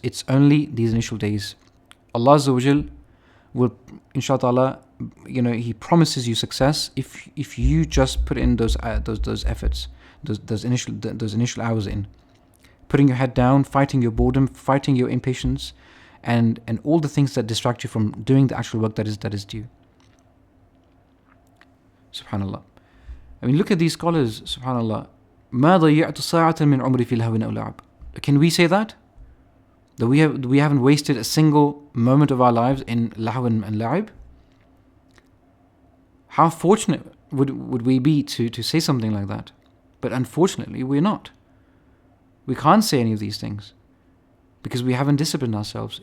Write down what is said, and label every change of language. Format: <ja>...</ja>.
<en>It's only these initial days. Allah Azza wa Jal will, inshallah, He promises you success if you just put in those efforts, those initial hours in, putting your head down, fighting your boredom, fighting your impatience, and all the things that distract you from doing the actual work that is due. Subhanallah. I mean, look at these scholars. Subhanallah.</en> <ar>ما ضيعت ساعة من عمري في الهوى أو لعب.</ar> <en>Can we say that? That we haven't wasted a single moment of our lives in lahw and la'ib? How fortunate would we be to say something like that? But unfortunately, we're not. We can't say any of these things because we haven't disciplined ourselves.</en>